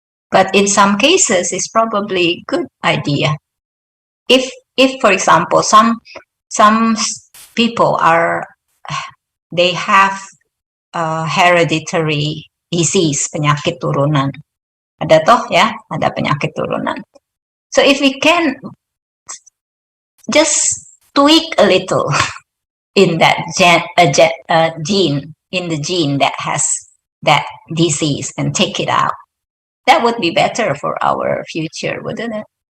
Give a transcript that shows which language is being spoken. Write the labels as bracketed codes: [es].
[en] But in some cases, it's probably a good idea. If for example, some people they have hereditary disease, [id] penyakit turunan. Ada toh ya, ada penyakit turunan. [en] So if we can just tweak a little in that gene, in the gene that has that disease, and take it out, that would be better for our future, wouldn't it?